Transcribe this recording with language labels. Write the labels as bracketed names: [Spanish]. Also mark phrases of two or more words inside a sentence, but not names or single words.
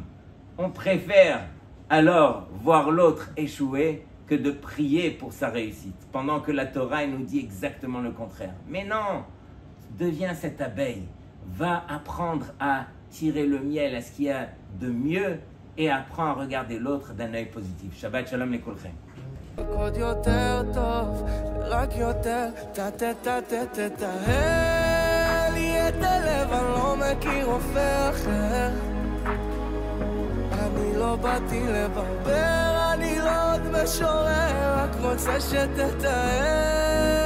[French] On préfère alors voir l'autre échouer que de prier pour sa réussite, pendant que la Torah nous dit exactement le contraire. Mais non, deviens cette abeille, va apprendre à tirer le miel à ce qu'il y a de mieux et apprends à regarder l'autre d'un œil positif. [Hebrew] שבת שלום לכולכם. עוד יותר טוב, רק יותר תטהר לי את הלב, אני לא מכיר רופא אחר. אני לא באתי לברבר, אני לא עוד משורר, רק רוצה שתטהר